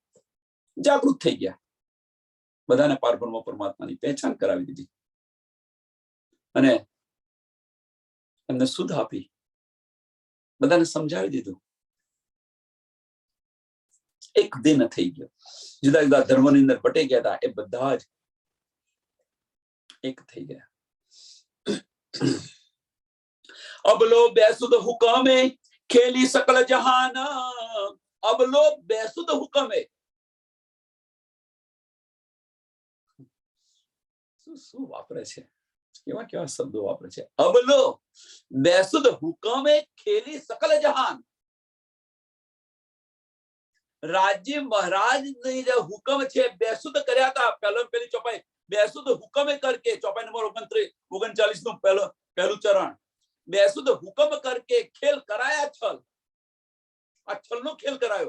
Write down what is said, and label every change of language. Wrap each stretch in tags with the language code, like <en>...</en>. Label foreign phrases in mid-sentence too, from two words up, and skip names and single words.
<gu>જાગૃત થઈ ગયા, બધાને પારબ્રહ્મ પરમાત્માની પહેચાન કરાવી દીધી અને એમને સુધ આપી, બધાને સમજાવી દીધું. એક દિન થઈ ગયો. જુદા જુદા ધર્મની અંદર બટી ગયા હતા, એ બધા જ એક થઈ ગયા.</gu> <hi>अब लो बेसुध हुक्म खेली सकल जहान. अब लो बेसुध हुक्म.</hi> <gu>શું વાપરે છે, કેવા કેવા શબ્દો વાપરે છે.</gu> <hi>अब लो बेसुध हुक्म खेली सकल जहान.</hi> <gu>રાજ્ય મહારાજ ની જે હુકમ છે બેસુધ કર્યા હતા. પેલી ચોપાઈ</gu> <hi>बेसुध हुकमे करके,</hi> <gu>ચોપાઈ નંબર 39 નું પહેલું ચરણ.</gu> <hi>बेसुध हुकम करके खेल कराया छल.</hi> <gu>આ છલ નો ખેલ કરાયો.</gu>